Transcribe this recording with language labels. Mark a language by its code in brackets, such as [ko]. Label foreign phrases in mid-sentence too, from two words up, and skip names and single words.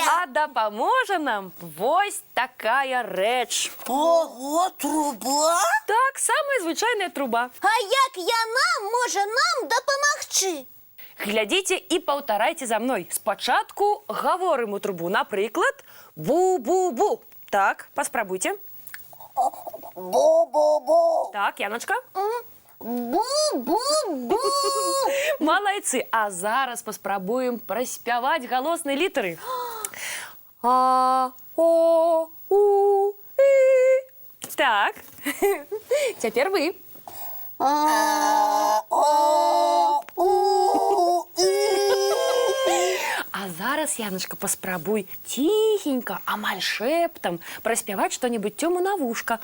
[be] А дапаможа нам вось такая рэч. Ого, труба? Так, самая звычайная труба. А як яна можа нам дапамагчы? Глядзіце і паўтарайце за мной. Спачатку гаворым у трубу. Напрыклад, бу-бу-бу. Так, паспрабуйце. Бу-бу-бу. Так, Яночка. Бу-бу-бу. Малайцы. А зараз паспрабуем праспяваць галосныя літары. А, о, у, і. Так. Цяпер вы. А зараз, Яночка, паспрабуй тихенько, амаль шэптам праспяваць што-небудзь Тёму на вушка.